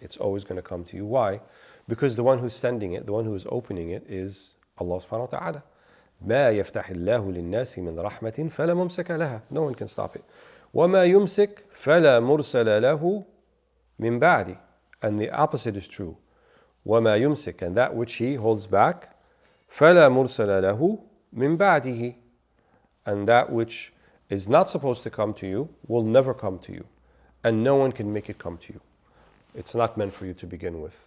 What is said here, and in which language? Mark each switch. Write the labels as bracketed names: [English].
[English] It's always going to come to you. Why? Because the one who's sending it, the one who is opening it is Allah subhanahu wa ta'ala. [Arabic] ما يفتح الله للناس من رحمة فلا ممسك لها. [English] No one can stop it. [Arabic] وما يمسك فلا مرسل له من بعده. [English] And the opposite is true. [Arabic] وما يمسك, [English] and that which he holds back, [Arabic] فلا مرسل له من بعده. [English] And that which is not supposed to come to you will never come to you. And no one can make it come to you. It's not meant for you to begin with.